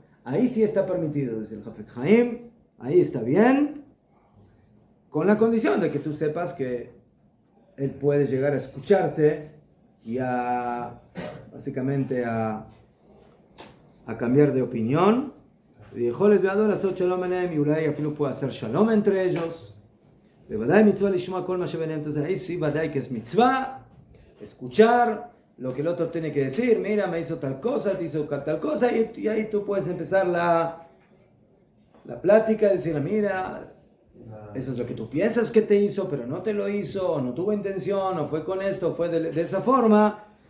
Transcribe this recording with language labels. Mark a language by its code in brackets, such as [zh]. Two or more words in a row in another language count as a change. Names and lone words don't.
[es] Ahí sí está permitido, dice el Hafetz Haim, ahí está bien, con la condición de que tú sepas que él puede llegar a escucharte y básicamente a cambiar de opinión. Y [he] Ulay afilo [es] puede hacer shalom entre ellos. [he] בוודאי מצווה לשמוע כל מה שביניהם. [es] Entonces ahí sí, vadai que es mitzvah, escuchar lo que el otro tiene que decir. Mira, me hizo tal cosa, te hizo tal cosa, y ahí tú puedes empezar la plática, decir, mira, eso es lo que tú piensas que te hizo, pero no te lo hizo, o no tuvo intención, o fue con esto, o fue de esa forma.